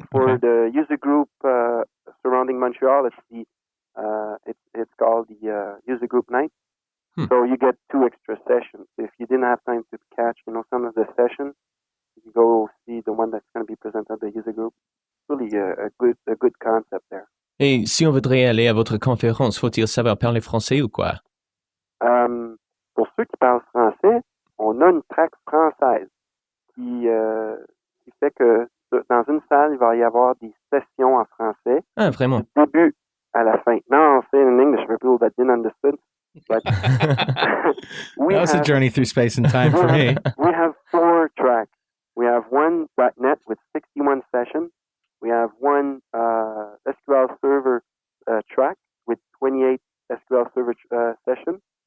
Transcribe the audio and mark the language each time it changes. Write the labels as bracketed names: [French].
[English] But for the user group surrounding Montreal, it's called the user group night. So you get 2 extra sessions. If you didn't have time to catch, some of the sessions, you can go see the one that's going to be presented at the user group. Really a good concept there. [French] Et si on voudrait aller à votre conférence, faut-il savoir parler français ou quoi? Pour ceux qui parlent français, on a une track française qui fait que dans une salle, il va y avoir des sessions en français. Ah, vraiment? Du début à la fin. [English] Now I'll say it in English for people that didn't understand. But that was a journey through space and time for me. We have 4 tracks. We have one .NET with 61 sessions. We have one SQL Server track with 28 SQL Server sessions.